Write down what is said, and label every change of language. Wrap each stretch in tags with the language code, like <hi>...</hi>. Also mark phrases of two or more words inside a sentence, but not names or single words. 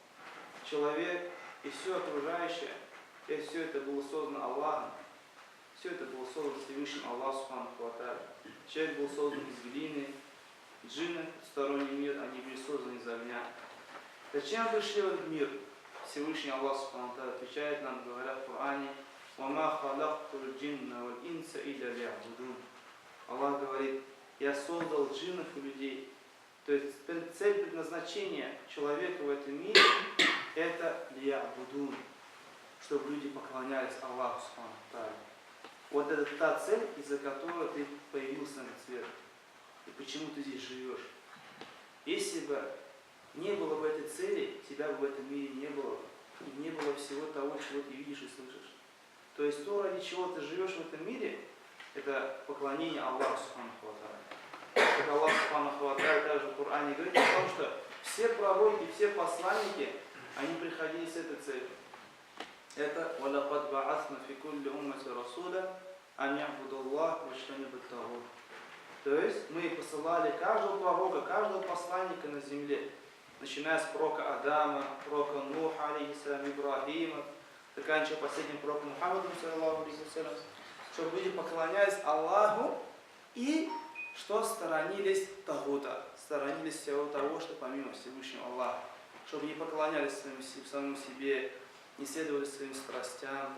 <ru>Человек и все окружающее, и все это было создано Аллахом. Все это было создано Всевышним Аллахом</ru> <ar>سبحانه وتعالى.</ar> <ru>Человек был создан из глины, джинны, сторонний мир, они были созданы из огня. Зачем пришли в этот мир? Всевышний Аллах</ru> <ar>سبحانه وتعالى</ar> <ru>отвечает нам, говоря в Коране:</ru> <ar>«وما خلقت الجن والإنس إلا ليعبدون».</ar> <ru>Аллах говорит: я создал джиннов и людей. То есть цель предназначения человека в этом мире – это ли'абудун, чтобы люди поклонялись Аллаху</ru> <ar>سبحانه وتعالى.</ar> <ru>Вот это та цель, из-за которой ты появился на свет. И почему ты здесь живешь. Если бы не было бы этой цели, тебя бы в этом мире не было. И не было всего того, чего ты видишь и слышишь. То есть то, ради чего ты живешь в этом мире, это поклонение Аллаху</ru> <ar>سبحانه وتعالى.</ar> <ru>Как Аллах</ru> <ar>سبحانه وتعالى</ar> <ru>также в Коране говорит о том, что все пророки, все посланники, они приходили с этой целью.</ru> <ar>Это وَلَقَدْ بَعَثْنَا فِي كُلِّ أُمَّةٍ رَسُولًا أَنْ يَعْبُدُوا اللَّهَ وَاجْتَنِبُوا الطَّاغُوتَ.</ar> <ru>То есть мы посылали каждого пророка, каждого посланника на земле, начиная с пророка Адама, пророка Нуха, алейхиссалям, Ибрахима, заканчивая последним пророком Мухаммадом,</ru> <ar>صلى الله عليه وسلم,</ar> <ru>чтобы люди поклонялись Аллаху и что сторонились тагута, сторонились всего того, что помимо Всевышнего Аллаха, чтобы не поклонялись самому себе, не следовали своим страстям.</ru>